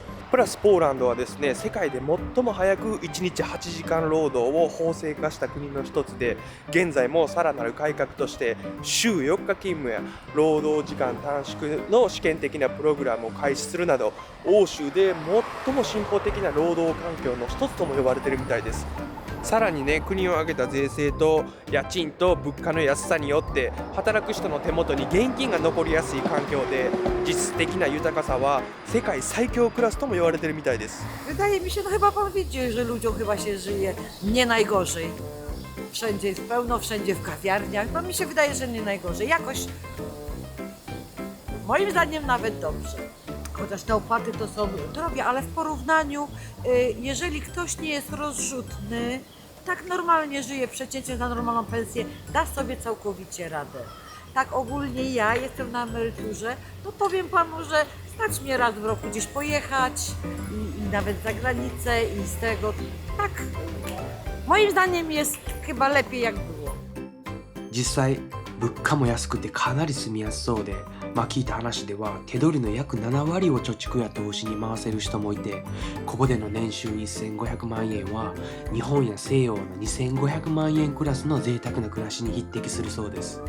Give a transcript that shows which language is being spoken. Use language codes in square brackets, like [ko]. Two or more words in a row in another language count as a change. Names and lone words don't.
[ja] プラスポーランドはですね、世界で最も早く1日8時間労働を法制化した国の一つで、現在もさらなる改革として週4日勤務や労働時間短縮の試験的なプログラムを開始するなど、欧州で最も進歩的な労働環境の一つとも呼ばれているみたいです。さらにね、国を挙げた税制と家賃と物価の安さによって働く人の手元に現金が残りやすい環境で、実質的な豊かさは世界最強クラスとも言われているみたいです。 [pl] Wydaje mi się, no chyba pan widzi, że ludziom chyba się żyje nie najgorzej. Wszędzie jest pełno, wszędzie w kawiarniach. No mi się wydaje, że nie najgorzej. Jakoś moim zdaniem nawet dobrze. Chociaż te opłaty to są drogie, ale w porównaniu, jeżeli ktoś nie jest rozrzutny, tak normalnie żyje, przeciętnie na normalną pensję, da sobie całkowicie radę. Tak ogólnie ja jestem na emeryturze, no powiem panu, że stać mnie raz w roku gdzieś pojechać i nawet za granicę i z tego, tak moim zdaniem jest chyba lepiej jak było. [ja] 実際、物価も安くてかなり住みやすそうで、聞いた話では手取りの約7割を貯蓄や投資に回せる人もいて、ここでの年収1500万円は日本や西洋の2500万円クラスの贅沢な暮らしに匹敵するそうです。